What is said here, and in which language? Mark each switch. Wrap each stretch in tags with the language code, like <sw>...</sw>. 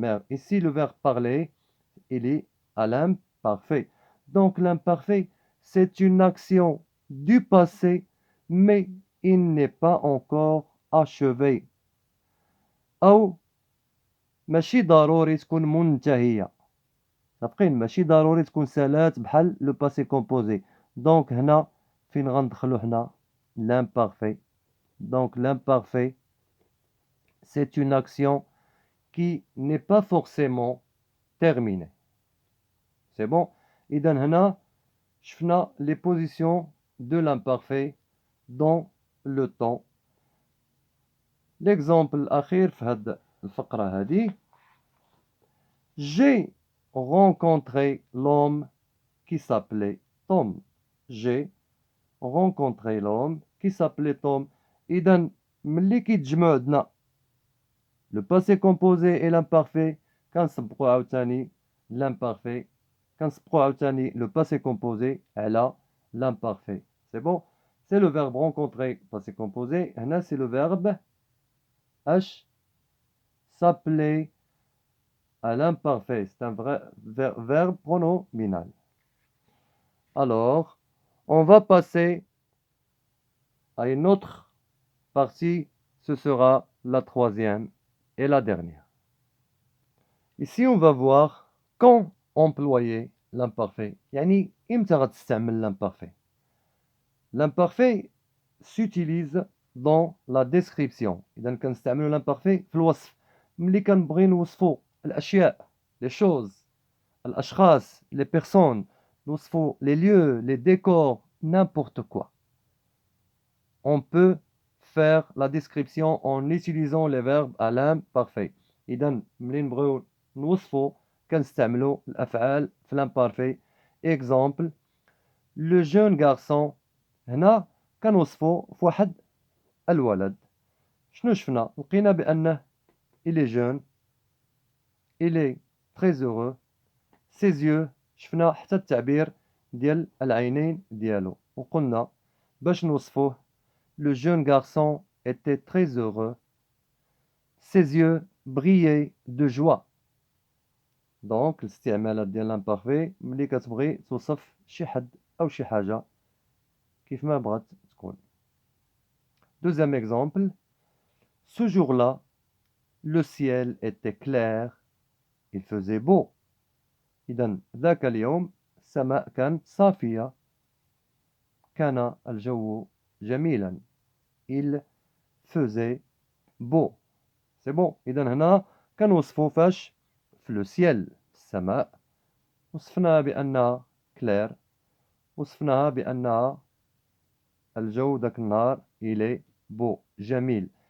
<fr>Ici, le verbe parler, il est à l'imparfait. Donc, l'imparfait, c'est une action du passé, mais il n'est pas encore achevé.</fr> <ar>أو ماشي ضروري تكون منتهية. متفقين؟ ماشي ضروري تكون سالات بحال لو باسي كومبوزي. دونك هنا فين غندخلو هنا l'imparfait.</ar> <fr>Donc l'imparfait c'est une action qui n'est pas forcément terminée. C'est bon?</fr> <ar>إذا هنا شفنا</ar> <fr>les positions de l'imparfait dans le temps.</fr> <ar>L'exemple الأخير في هاد الفقرة هذه.</ar> <fr>J'ai rencontré l'homme qui s'appelait Tom. J'ai rencontré l'homme qui s'appelait Tom.</fr> <ar>إذا ملي كيتجمعوا عندنا le passé composé et l'imparfait كنسبقوا عاوتاني l'imparfait كنسبقوا عاوتاني le passé composé على l'imparfait.</ar> <fr>C'est bon? C'est le verbe rencontrer, passé composé.</fr> <ar>هنا</ar> <fr>c'est le verbe H s'appeler à l'imparfait. C'est un vrai verbe pronominal. Alors, on va passer à une autre partie. Ce sera la troisième et la dernière. Ici, on va voir quand employer l'imparfait.</fr> <ar>يعني إمتى غتستعمل l'imparfait.</ar> <fr>L'imparfait s'utilise dans la description.</fr> <ar>إذا كنستعملوا l'imparfait في الوصف. ملي كنبغي نوصفوا الأشياء,</ar> <fr>les choses,</fr> <ar>الأشخاص,</ar> <fr>les personnes,</fr> <ar>نوصفوا</ar> <fr>les lieux, les décors, n'importe quoi. On peut faire la description en utilisant les verbes à l'imparfait.</fr> <ar>إذا ملي نبغيو نوصفوا كنستعملوا الأفعال في l'imparfait.</ar> <fr>Exemple, le jeune garçon.</fr> <ar>هنا كنوصفوا في واحد الولد. شنو شفنا؟ لقينا بأنه</ar> <fr>il est jeune, il est très heureux, ses yeux.</fr> <ar>شفنا حتى التعبير ديال العينين ديالو وقلنا باش نوصفوه</ar> <fr>le jeune garçon était très heureux, ses yeux brillaient de joie.</fr> <ar>دونك الاستعمالات ديال l'imparfait ملي كتبغي توصف شي حد أو شي حاجة كيف ما بغات تكون.</ar> <fr>Deuxième exemple, ce jour-là, le ciel était clair, il faisait beau.</fr> <ar>إذن ذاك اليوم السماء كانت صافية, كان الجو جميلا,</ar> <fr>il faisait beau. C'est bon.</fr> <ar>إذن هنا كنوصفو فاش في لو سيال السماء وصفناها بأنها كلير, وصفناها بأنها الجو داك النهار إلي بو جميل.</ar>